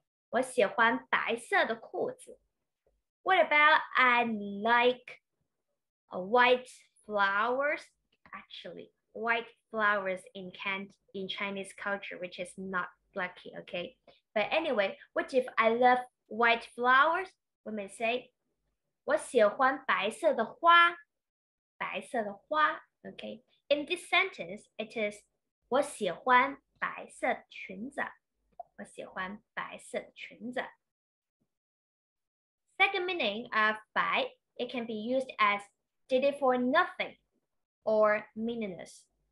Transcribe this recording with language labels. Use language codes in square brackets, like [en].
[zh] 我喜欢白色的裤子。 [en] What about I like white flowers? Actually, white flowers in Chinese culture, which is not lucky, okay? But anyway, what if I love white flowers? We may say, [zh] 我喜欢白色的花。白色的花 okay? [en] In this sentence, it is [zh] 我喜欢白色的裙子。我喜欢白色的裙子。 [en] Second meaning of 白, it can be used as did it for nothing or meaningless.